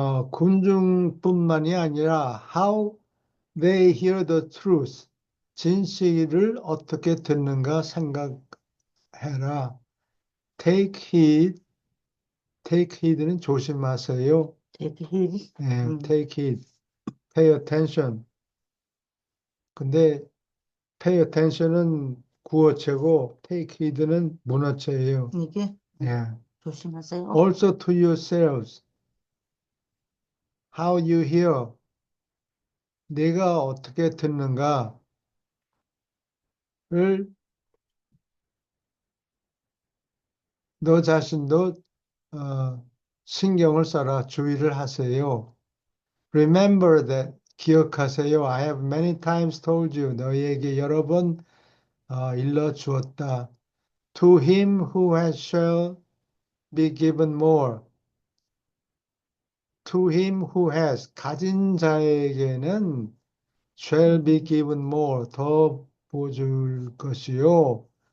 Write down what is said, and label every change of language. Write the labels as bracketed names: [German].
[Korean] 군중뿐만이 아니라 [English] how they hear the truth. [Korean] 진실을 어떻게 듣는가 생각해라. [English] Take heed take heed [Korean] 는 조심하세요. [English] take heed. 예, take heed, pay attention. [Korean] 근데 [English] pay attention [Korean] 은 구어체고 [English] take heed [Korean] 는 문어체예요. 이게 예. 조심하세요. [English] Also to yourselves, how you hear. [Korean] 내가 어떻게 듣는가를 너 자신도 신경을 써라, 주의를 하세요. [English] Remember that, [Korean] 기억하세요. [English] I have many times told you, [Korean] 너희에게 여러 번 일러 주었다. [English] To him who has shall be given more. To him who has, [Korean] 가진 자에게는 [English] shall be given more, [Korean] 더 부어줄 것이요.